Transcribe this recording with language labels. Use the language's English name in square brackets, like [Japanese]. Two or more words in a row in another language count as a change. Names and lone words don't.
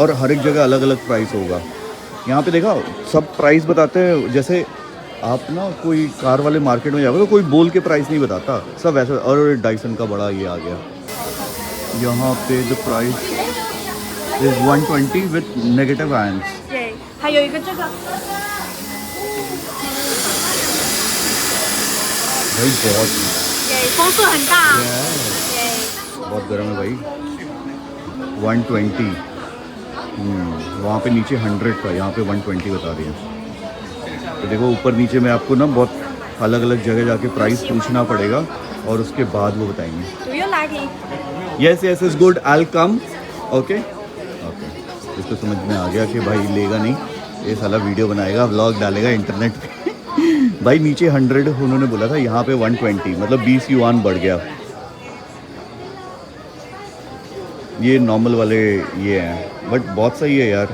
[Hindi] और हर एक जगह अलग अलग प्राइस होगा। यहाँ पे देखा सब प्राइस बताते हैं, जैसे आप ना कोई कार वाले मार्केट में जाओगे तो कोई बोल के प्राइस नहीं बताता, सब ऐसे। और डाइसन का बड़ा ये आ गया। यहाँ पे [English] the price is 120 with negative ions. [Chinese] 对，还有一个这个。 [Hindi] भाई बहुत [Chinese] 对，风速很大。对。 [Hindi] बहुत गर्म है भाई। 120 वहाँ पे नीचे 100 का, यहाँ पे 120 बता रही है। तो देखो ऊपर नीचे में आपको ना बहुत अलग अलग जगह जाके प्राइस पूछना पड़ेगा और उसके बाद वो बताएंगे। [English] Do you like it? yes yes is good, I will come. okay okay, [Hindi] इसको समझ में आ गया कि भाई लेगा नहीं, ये साला वीडियो बनाएगा, व्लॉग डालेगा इंटरनेट पे। भाई नीचे 100 उन्होंने बोला था, यहाँ पे 120, मतलब 20 युआन बढ़ गया। ये नॉर्मल वाले ये हैं, बट बहुत सही है यार।